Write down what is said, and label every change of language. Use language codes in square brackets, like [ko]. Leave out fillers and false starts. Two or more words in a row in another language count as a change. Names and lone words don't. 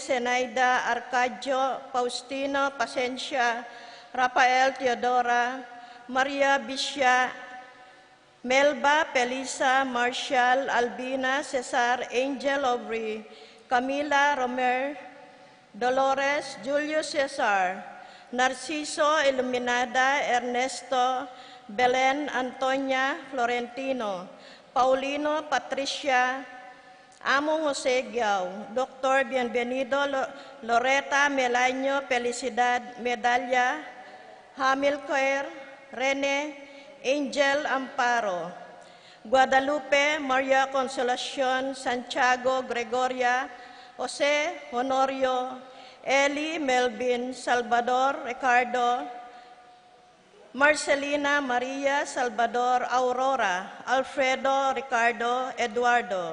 [tl] Zenaida Arcadio, Faustino Pasencia, Rafael Teodora, Maria Bisha, Melba Pelisa, Marshall, Albina, Cesar, Angel Aubrey, Camila Romer, Dolores, Julius Cesar, Narciso Iluminada, Ernesto, Belen Antonia Florentino, Paulino Patricia, Amo Jose Giao, Dr. Bienvenido Loreta Melanio Felicidad Medalla, Hamilcar, Rene, Angel Amparo, Guadalupe Maria Consolacion, Santiago Gregoria, Jose Honorio, Eli Melvin, Salvador Ricardo, Marcelina Maria Salvador Aurora, Alfredo Ricardo Eduardo.